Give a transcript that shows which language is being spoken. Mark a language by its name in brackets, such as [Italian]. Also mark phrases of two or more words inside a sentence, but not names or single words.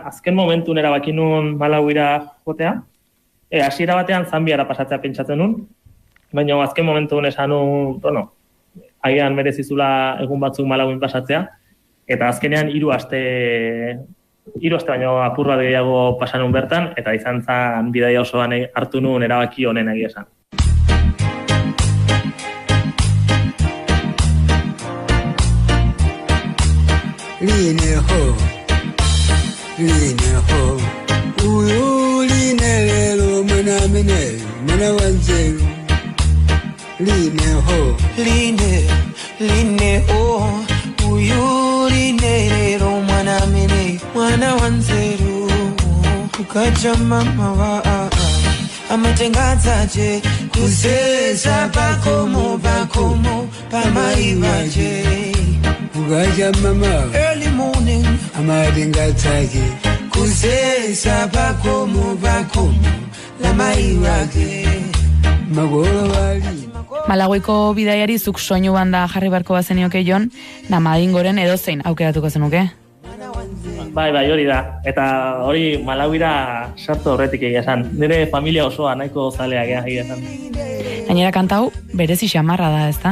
[Basque] Azken momentun erabaki nun Malawira jotea. Hasiera batean Zambiara pasatzea pentsatzen nun, baina azken momentun esan nun, agian merezizula egun batzuk Malawin pasatzea, eta azkenean 3 aste baino apur bat gehiago pasanun bertan, eta izan zen bidaia osoan hartu nun erabaki honen egia esan. [Nyanja] Mana wanzelu line ho uyu line ro mana wanzelu kukacha mama wa amatengazaje kusesa pakomo pamaivaje kukacha mama [English] early morning [Nyanja] amatengazaje kusesa pakomo [Basque] Malawiko bidaiari zuk soinu banda jarri barko bazenioke, Jon, Namadingoren edozein aukeratuko zenuke? Bai, hori da. Eta hori Malawira sartu horretik egia esan. Nire familia osoa nahiko zaleak egia esan. Gainera kantau berezi xamarra da, ezta?